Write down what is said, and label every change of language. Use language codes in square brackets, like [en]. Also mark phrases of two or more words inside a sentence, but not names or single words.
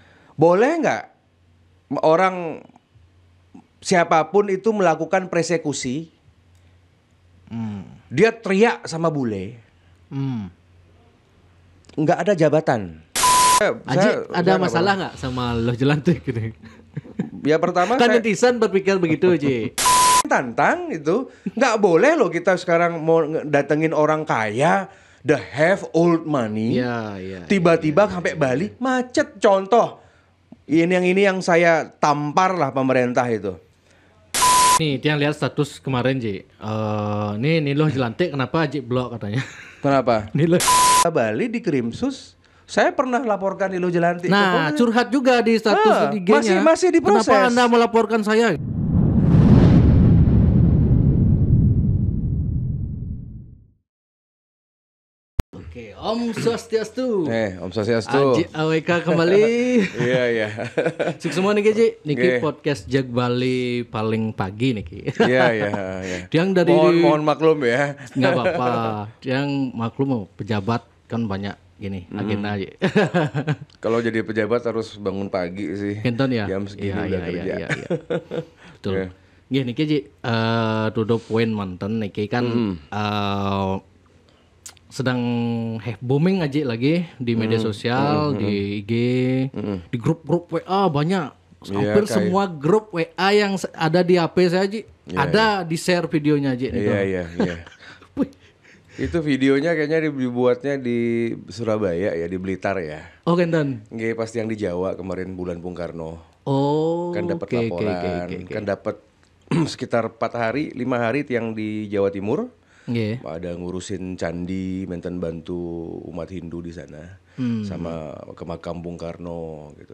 [id] Boleh nggak orang siapapun itu melakukan persekusi, dia teriak sama bule, nggak ada jabatan. Aji ada masalah nggak sama Loh Jelantik gitu? Ya pertama Kan netizen berpikir begitu, Ji. tantang itu nggak boleh loh kita sekarang mau datengin orang kaya, [en] the have old money, [id] Iya. tiba-tiba sampai Bali macet. Contoh ini yang saya tampar lah pemerintah itu. Nih, dia lihat status kemarin, Ji. Nih Loh Jelantik kenapa Aji blok katanya? Kenapa? Nih Loh. Bali di Krimsus, saya pernah laporkan Nilo Jelantik. Nah, curhat juga di status IG-nya. Masih diproses. Kenapa Anda melaporkan saya? Oke, [ban] Om Swastiastu. Om Swastiastu. [id] Aji AWK kembali. Iya. Cuk semua nih Ji. Niki Nggih. podcast Jag Bali paling pagi niki. Iya. Yang dari Mohon maklum ya. nggak apa-apa. Yang maklum pejabat kan banyak gini agenda aja. Kalau jadi pejabat harus bangun pagi sih. Kenton ya. Jam segini udah kerja. Iya. Betul. Iya. Gini niki Ji, tudo poin mantan niki kan sedang booming aja lagi di media sosial, di IG, di grup-grup WA banyak. Hampir kayak- semua grup WA yang ada di HP saya Ji, ada di share videonya Ji. Iya. Wih. Itu videonya kayaknya dibuatnya di Surabaya ya, di Blitar ya. Oh Kenton. Nggih, pasti yang di Jawa kemarin bulan Bung Karno. Oh. Kan dapat oke. laporan, kan dapat sekitar 4 hari, 5 hari yang di Jawa Timur. Nggih. Ada ngurusin candi, menten bantu umat Hindu di sana, sama ke makam Bung Karno gitu.